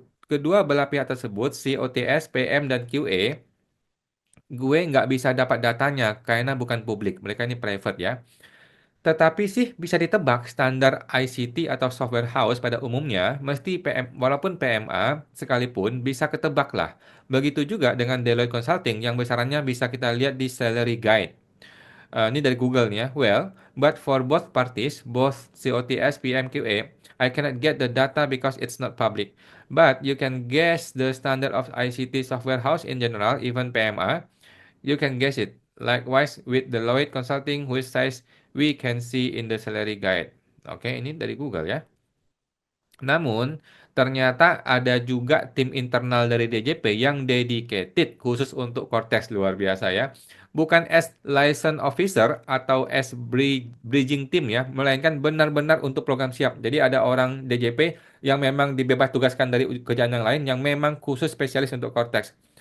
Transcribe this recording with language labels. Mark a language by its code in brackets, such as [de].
[id] kedua belah pihak tersebut, COTS, PM, dan QA, gue nggak bisa dapat datanya karena bukan publik. Mereka ini private ya. Tetapi sih bisa ditebak standar ICT atau software house pada umumnya mesti PM, walaupun PMA sekalipun bisa ketebak lah. Begitu juga dengan Deloitte Consulting yang besarannya bisa kita lihat di salary guide. Ini dari Google nih ya. [en] Well, but for both parties, both COTS, PMQA, I cannot get the data because it's not public. But you can guess the standard of ICT software house in general, even PMA. You can guess it. Likewise with Deloitte Consulting, which size we can see in the salary guide. [id] Oke, ini dari Google ya. Namun, ternyata ada juga tim internal dari DJP yang dedicated khusus untuk Cortex luar biasa ya. Bukan as license officer atau as bridging team ya, melainkan benar-benar untuk program siap. Jadi ada orang DJP yang memang dibebas tugaskan dari kerjaan yang lain yang memang khusus spesialis untuk Cortex.